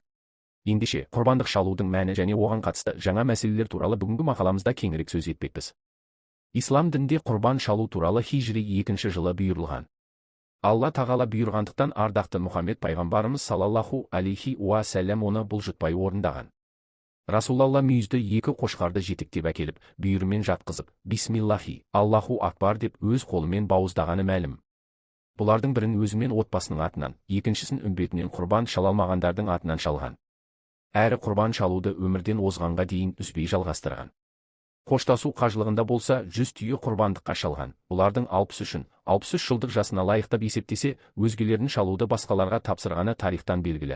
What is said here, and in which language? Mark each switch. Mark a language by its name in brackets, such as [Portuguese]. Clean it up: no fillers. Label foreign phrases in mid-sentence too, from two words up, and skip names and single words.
[Kazakh] Ендеше, құрбандық шалудың мәні және оған қатысты жаңа мәселелер туралы бүгінгі мақаламызда кеңірек сөз етпекпіз. Ислам дінінде құрбан шалу туралы хижри 2 жылы бұйырылған. Алла тағала бұйырғандықтан ардақты Мұхаммед пайғамбарымыз [Arabic] صلى الله عليه وسلم [Kazakh] оны бұлжытпай орындаған. Расулалла мүйізді 2 қошқарды жетектеп әкеліп, бүйірімен жатқызып, [Arabic] بسم الله الله أكبر [Kazakh] деп өз қолымен бауыздағаны мәлім. Бұлардың бірін өзімен отбасының атынан, екіншісін үмбетінен құрбан шалалмағандардың атынан шалған. Әрі құрбан шалуды өмірден озғанға дейін үзбей жалғастырған. Қоштасу қажылығында болса 100 түйе құрбандыққа шалған. Бұлардың 63 жылдық жасына лайықтап есептесе, өзгелерін шалуды басқаларға тапсырғаны тарихтан белгілі.